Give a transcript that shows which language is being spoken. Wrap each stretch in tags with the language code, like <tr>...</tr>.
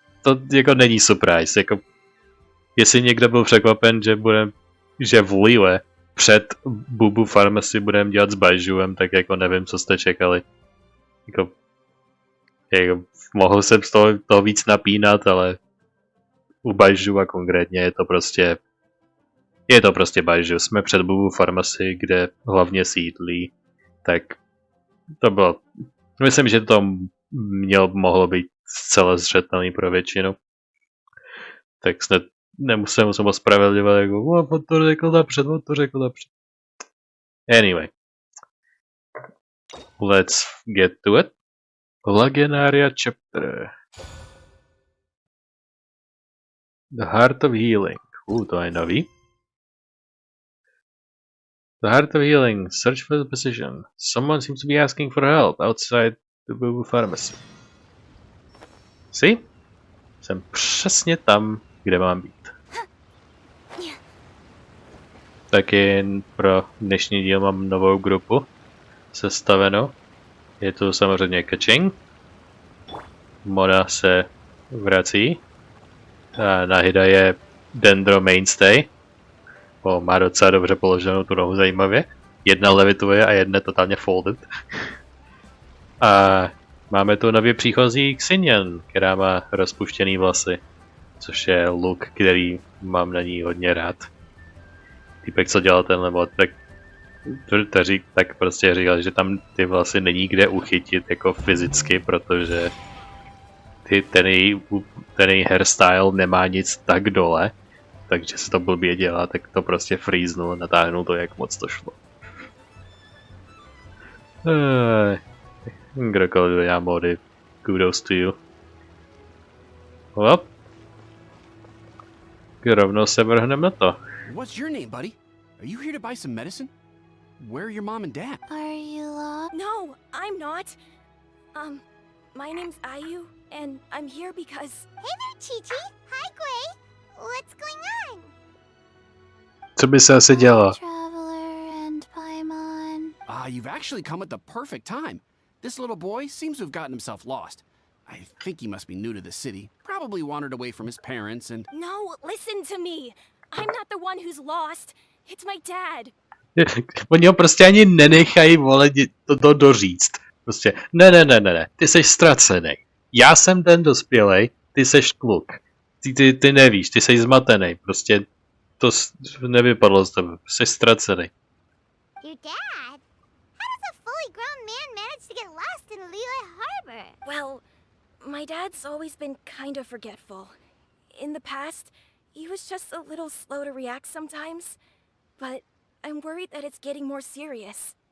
<cs>To jako není surprise, jako... Jestli někdo byl překvapen, že v Liyue před Bubu Pharmacy budeme dělat s Baizhuem, tak jako nevím, co jste čekali. Jako mohl jsem z toho víc napínat, ale u Baizhu a konkrétně je to prostě Baizhu. Jsme před Bubu Pharmacy, kde hlavně sídlí, tak to bylo, myslím, že to mohlo být zcela zřetelný pro většinu. Tak snad nemusím ospravedlivat, jako on to řekl napřed.</cs> <en>Anyway. Let's get to it. Lagenaria chapter. The Heart of Healing.</en> <cs>To je nový.</cs> <en>The Heart of Healing. Search for the position. Someone seems to be asking for help outside the Bubu Pharmacy. See?</en> <cs>Jsem přesně tam, kde mám být. Taky pro dnešní díl mám novou grupu sestavenou. Je tu samozřejmě Kaching. Mona se vrací. A Nahida je Dendro Mainstay. Má docela dobře položenou tu nohu zajímavě. Jedna levituje a jedna totálně folded. A máme tu nově příchozí Xinyan, která má rozpuštěný vlasy. Což je look, který mám na ní hodně rád. Týpek, co dělal tenhle mod, tak prostě říkal, že tam ty vlasy není kde uchytit jako fyzicky, protože ten její hairstyle nemá nic tak dole, takže se to blbě dělá, tak to prostě freeznul, natáhnul to, jak moc to šlo. Kdokoliv já mody,</cs> <en>kudos to you.</en> <cs>Hop. Rovnou se vrhneme na to.</cs> <en>What's your name, buddy? Are you here to buy some medicine? Where are your mom and dad? Are you lost? No, I'm not. My name's Ayu, and I'm here because... Hey there, Chi-Chi. Hi, Gray. What's going on?</en> <cs>Co by se asi dělo?</cs> <en>Traveler and Paimon. You've actually come at the perfect time. This little boy seems to have gotten himself lost. I think he must be new to the city. Probably wandered away from his parents and... No, listen to me. I'm not the one who's lost. It's my dad.</en> <cs>Oni ho prostě ani nenechají, vole, to doříct. Prostě, ne, ty seš ztracený. Já jsem ten dospělej, ty seš kluk. Ty nevíš, ty seš zmatený. Prostě to nevypadlo z tebe, jsi ztracený.</cs> <en>Your dad? How does a fully grown man manage to get lost in Liyue Harbor? Well, my dad's always been kind of forgetful. In the past, he was just a little slow to react sometimes, but I'm worried that it's getting more serious.</en>